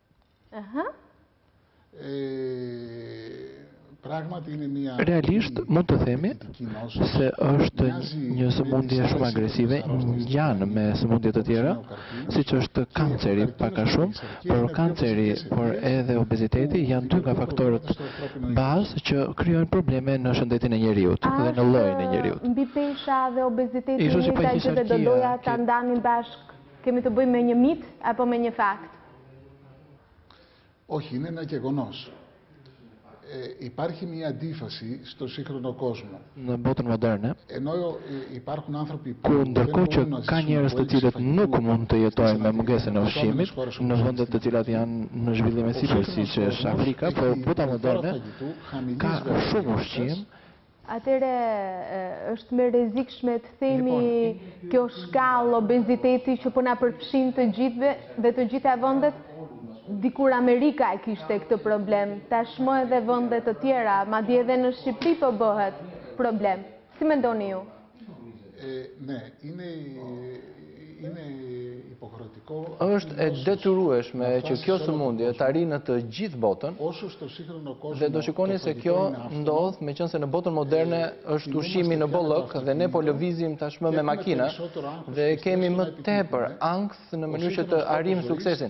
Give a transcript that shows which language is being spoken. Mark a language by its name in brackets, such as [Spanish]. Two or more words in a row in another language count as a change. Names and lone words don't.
[Albanian] Realisht mund të themi se është një sëmundje shumë agresive, ngjan me sëmundje të tjera, siç është kanceri pak a shumë, por kanceri, por edhe obeziteti janë dy nga faktorët bazë që krijojnë probleme në shëndetin e njeriut dhe në llojin e njeriut. Mbi pesha dhe obeziteti që do doja ta ndanin bashk, kemi të bëjmë me një mit apo me një fakt? [Greek] Όχι, είναι ένα γεγονός. Υπάρχει μια αντίφαση στο σύγχρονο κόσμο. [Albanian] Në botën moderne, [Greek] Ενώ υπάρχουν άνθρωποι [Albanian] ku ndërkohë që ka njerëz të cilët nuk mund të jetojnë me mungesën e ushqimit në vendet të cilat janë në zhvillim e sipër, siç është Afrika, por bota moderne ka shumë ushqim. Atëre është më rrezikshme të themi kjo shkallë obeziteti që po na përfshin të gjithëve dhe të gjitha vendet. Dikur Amerika e kishte këtë problem, tashmë edhe vende të tjera, madje edhe në Shqipëri po bëhet problem. Si mendoni ju? [Greek] Ναι, είναι [Albanian] është e detyrueshme që kjo sëmundje të arrijë në të gjithë botën, dhe do shikoni se kjo ndodh meqense në botën moderne është ushqimi në bollëk dhe ne po lëvizim tashmë me makina dhe kemi më tepër ankth në mënyrë që të arrijmë suksesin.